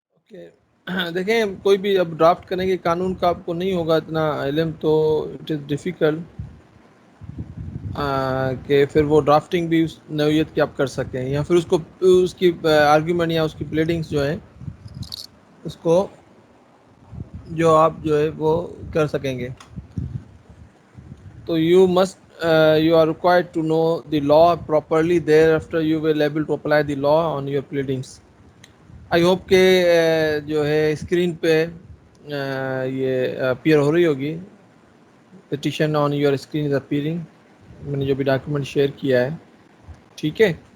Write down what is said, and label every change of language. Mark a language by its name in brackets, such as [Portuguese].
[Urdu] کہ دیکھیں کوئی بھی اب ڈرافٹ کریں گے قانون کا آپ کو نہیں ہوگا اتنا علم تو اٹ از ڈیفیکلٹ کہ پھر وہ ڈرافٹنگ بھی اس نوعیت کی آپ کر سکیں یا پھر اس کی آرگیومنٹ یا اس کی پلیڈنگس جو ہیں اس کو جو آپ جو ہے وہ کر سکیں گے. [English] تو you are required to know the law properly. Thereafter you will able to apply the law on your pleadings. I hope [Urdu] کہ جو ہے اسکرین پہ یہ اپیئر ہو رہی ہوگی. [English] Petition on your screen is appearing. [Urdu] میں نے جو بھی ڈاکیومنٹ شیئر کیا ہے ٹھیک ہے.